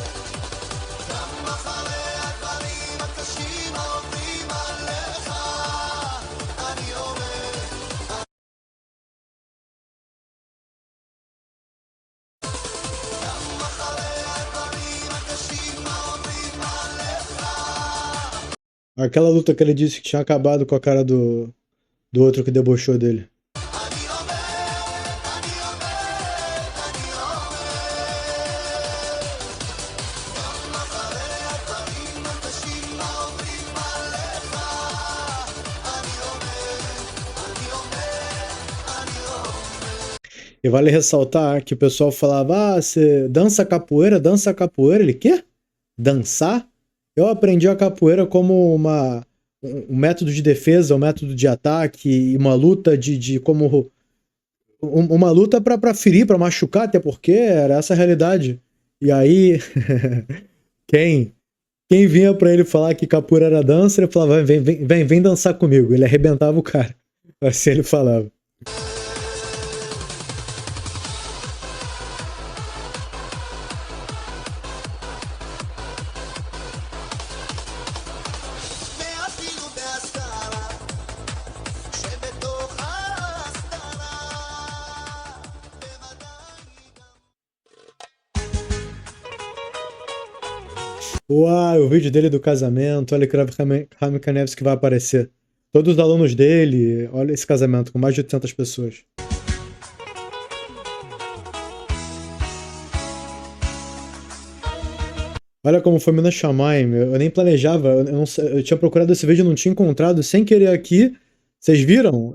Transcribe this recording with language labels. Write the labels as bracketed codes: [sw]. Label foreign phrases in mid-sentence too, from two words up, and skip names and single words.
[he] גם אחרי הדברים הקשים העוברים עליך, אני עומד. גם אחרי הדברים הקשים העוברים עליך, [pt] Aquela luta que ele disse que tinha acabado com a cara do outro que debochou dele. [he] אני עומד, אני עומד, אני עומד. גם אחרי הדברים הקשים העוברים עליך, אני עומד, אני עומד, אני עומד. [pt] E vale ressaltar que o pessoal falava: ah, você dança capoeira, dança capoeira. Ele, quê? Dançar? Eu aprendi a capoeira como um método de defesa, um método de ataque, e uma luta como uma luta pra ferir, pra machucar, até porque era essa a realidade. E aí, quem vinha pra ele falar que capoeira era dança, ele falava: vem dançar comigo. Ele arrebentava o cara. Assim ele falava. [he] ואפילו בהסתרה, שבתוך ההסתרה, בוודאי גם [pt] Uau, o vídeo dele do casamento, olha que o Rami Kanevski vai aparecer. Todos os alunos dele, olha esse casamento com mais de 800 pessoas. Olha como foi Minas Shamayim, eu nem planejava, eu tinha procurado esse vídeo, não tinha encontrado, sem querer aqui, vocês viram?